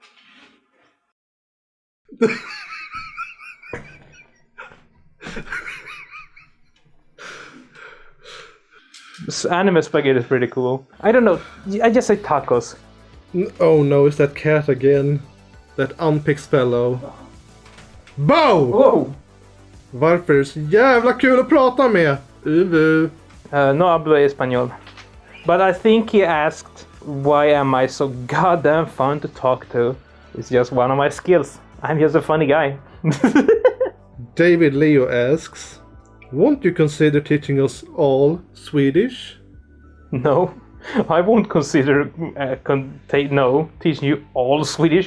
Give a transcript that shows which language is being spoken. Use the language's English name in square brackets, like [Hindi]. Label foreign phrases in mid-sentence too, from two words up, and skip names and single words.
[English] Anime spaghetti is pretty cool. I don't know. I just say tacos. Oh no, it's that cat again. That Unpix fellow. Bo! Whoa! [Swedish] Varför är det så jävla kul att prata med? [Spanish] No hablo español. [English] But I think he asked, why am I so goddamn fun to talk to? It's just one of my skills. I'm just a funny guy. David Leo asks, won't you consider teaching us all Swedish? No, I won't consider teaching you all Swedish.